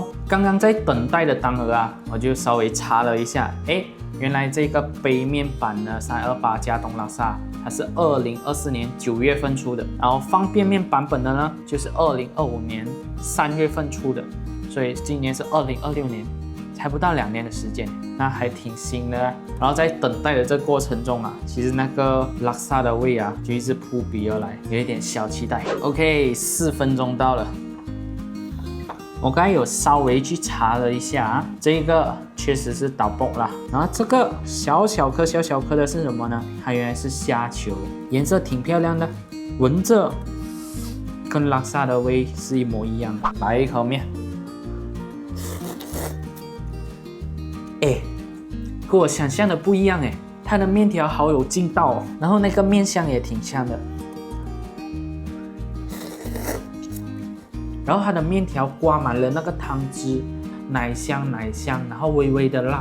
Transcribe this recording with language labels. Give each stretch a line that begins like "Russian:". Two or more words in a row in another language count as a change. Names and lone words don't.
Chinese: 剛剛在等待的當兒啊，我就稍微查了一下，原來這個杯麵版的328加東拉薩，它是2024年9月份出的，然後方便麵版本的呢，就是2025年3月份出的，所以今年是2026年。才不到2年的時間，那還挺新的。然後在等待的這個過程中啊，其實那個拉薩的味啊就一直撲鼻而來，有一點小期待。OK， 4分鐘到了。我剛才有稍微去查了一下啊，這個確實是豆卜啦。然後這個小小顆的是什麼呢？它原來是蝦球，顏色挺漂亮的，聞着跟拉薩的味是一模一樣的。來一口麵。跟我想象的不一樣它的麵條好有勁道哦，然後那個麵香也挺香的，然後它的麵條掛滿了那個湯汁，奶香，然後微微的辣。